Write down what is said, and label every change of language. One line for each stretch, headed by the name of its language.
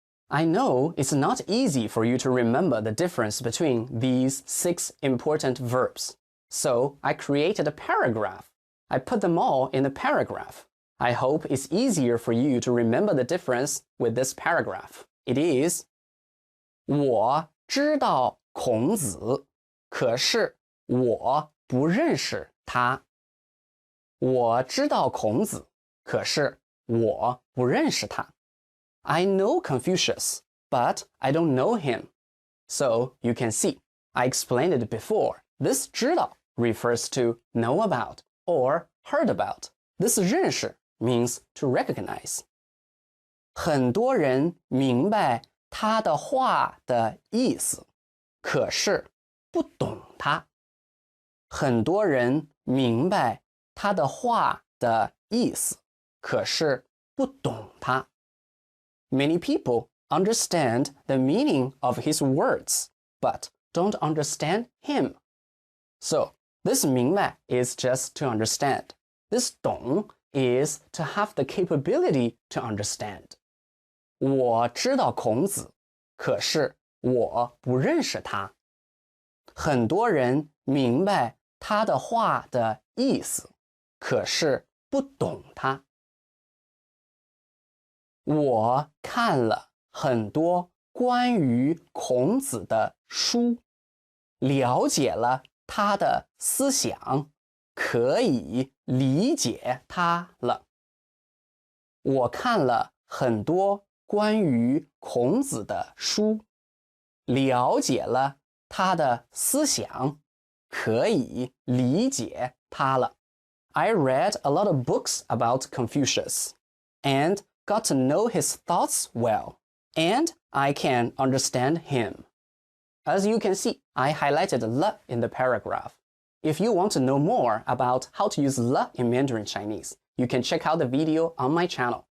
English: I know it's not easy for you to remember the difference between these 6 important verbs. So I created a paragraph. I put them all in a paragraph. I hope it's easier for you to remember the difference with this paragraph. It is
Chinese: 我知道孔子，可是我不认识他。我知道孔子，可是我不认识他。
English: I know Confucius, but I don't know him. So you can see, I explained it before. This 知道 refers to know about or heard about. This 认识 means to recognize.
Chinese: 很多人明白他的话的意思，可是不懂他。很多人明白他的话的意思，可是不懂他。
English: Many people understand the meaning of his words, but don't understand him. So, this 明白 is just to understand. This 懂 is to have the capability to understand.
Chinese: 我知道孔子，可是我不认识他。很多人明白他的话的意思，可是不懂他。我看了很多关于孔子的书，了解了他的思想，可以理解他了。我看了很多关于孔子的书，了解了他的思想，可以理解他了。
English: I read a lot of books about Confucius and got to know his thoughts well, and I can understand him. As you can see, I highlighted 了 in the paragraph. If you want to know more about how to use 了 in Mandarin Chinese, you can check out the video on my channel.